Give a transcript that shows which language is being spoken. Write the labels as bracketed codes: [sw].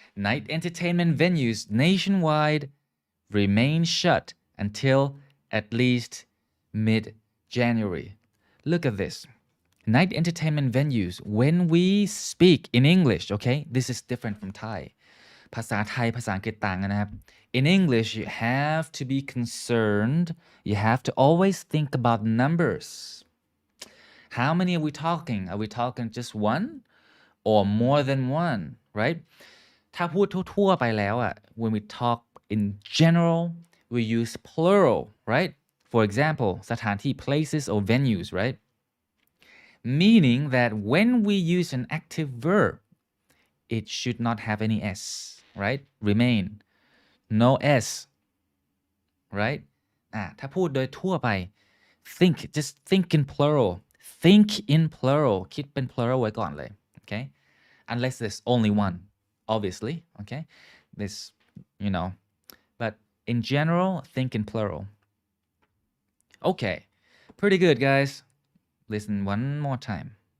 [en] Night entertainment venues nationwide remain shut until at least mid-January. Look at this. Night entertainment venues. When we speak in English, okay, this is different from Thai. [th] ภาษาไทยภาษาอังกฤษต่างกันนะครับ [en] In English, you have to be concerned. You have to always think about numbers. How many are we talking? Are we talking just one or more than one, right? [th] ถ้าพูดทั่วๆไปแล้วอะ [en] when we talk in general, we use plural, right? For example, [th] สถานที่ [en] places or venues, right? Meaning that when we use an active verb, it should not have any s, right? Remain. No s, right? [th] ถ้าพูดโดยทั่วไป [en] just think in plural. Think in plural. [th] คิดเป็น [en] plural [th] ไว้ก่อนเลย [en] okay? Unless there's only one, obviously, okay? This, but in general, think in plural. Okay, pretty good, guys. Listen one more time.